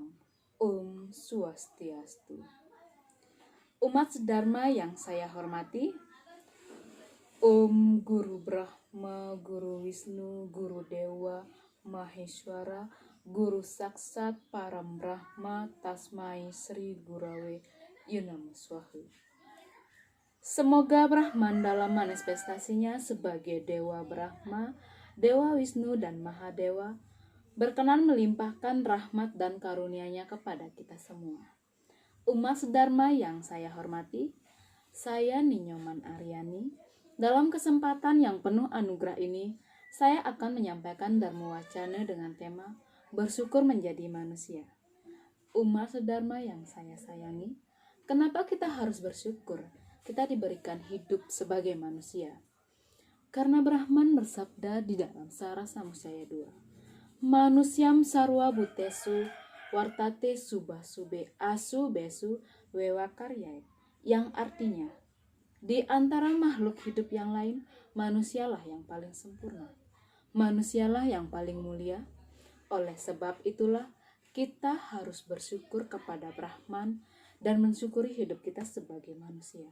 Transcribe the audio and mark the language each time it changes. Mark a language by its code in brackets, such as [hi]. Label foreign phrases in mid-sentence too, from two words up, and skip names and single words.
[sa] Om Swastiastu. [id] Umat Dharma yang saya hormati, [sa] Om Guru Brahma, Guru Wisnu, Guru Dewa, Maheswara, Guru Saksat Param Brahma, Tasmai Sri Gurawe Yunamo Swaha. [id] Semoga Brahman dalam manifestasinya sebagai Dewa Brahma, Dewa Wisnu dan Mahadewa berkenan melimpahkan rahmat dan karunia-Nya kepada kita semua. Umat Dharma yang saya hormati, saya Ninyoman Aryani. Dalam kesempatan yang penuh anugerah ini, saya akan menyampaikan Dharma Wacana dengan tema Bersyukur Menjadi Manusia. Umat Dharma yang saya sayangi, kenapa kita harus bersyukur? Kita diberikan hidup sebagai manusia. Karena Brahman bersabda di dalam Sara Samusjaya 2, [sa] Manusiam sarwa butesu wartate subah sube asu besu wewakarya, [id] yang artinya di antara makhluk hidup yang lain, manusialah yang paling sempurna, manusialah yang paling mulia. Oleh sebab itulah kita harus bersyukur kepada Brahman dan mensyukuri hidup kita sebagai manusia.